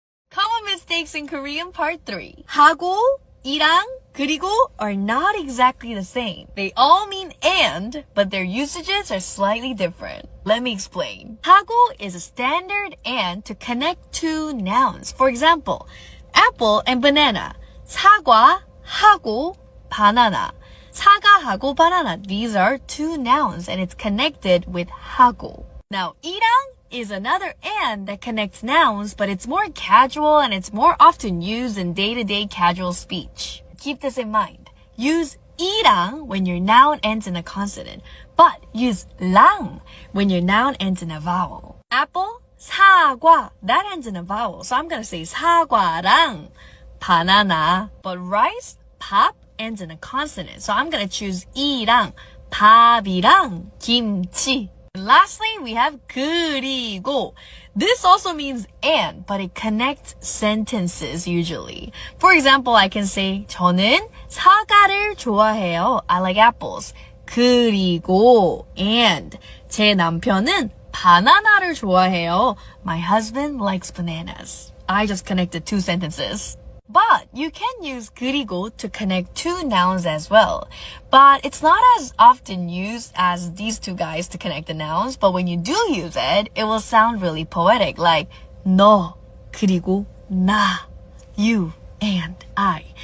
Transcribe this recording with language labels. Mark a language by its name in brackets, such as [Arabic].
[English] Common mistakes in Korean Part 3. 하고, 이랑, 그리고 are not exactly the same. They all mean and, but their usages are slightly different. Let me explain. 하고 is a standard and to connect two nouns. For example, apple and banana. [Korean] 사과, 하고, banana. [English] 사과하고 banana. These are two nouns and it's connected with 하고. Now, 이랑 is another and that connects nouns, but it's more casual and it's more often used in day-to-day casual speech. Keep this in mind. Use 이랑 when your noun ends in a consonant, but use 랑 when your noun ends in a vowel. Apple, 사과, that ends in a vowel, so I'm gonna say [Korean] 사과랑 [English] banana. But rice, 밥, ends in a consonant, so I'm gonna choose 이랑 [Korean] 밥이랑 김치. [English] And lastly, we have 그리고. This also means and, but it connects sentences usually. For example, I can say [Korean] 저는 사과를 좋아해요. [English] I like apples. [Korean] 그리고 and 제 남편은 바나나를 좋아해요. [English] My husband likes bananas. I just connected two sentences. But you can use 그리고 to connect two nouns as well. But it's not as often used as these two guys to connect the nouns. But when you do use it, it will sound really poetic. Like [Korean] 너, 그리고 나, [English] you, and I.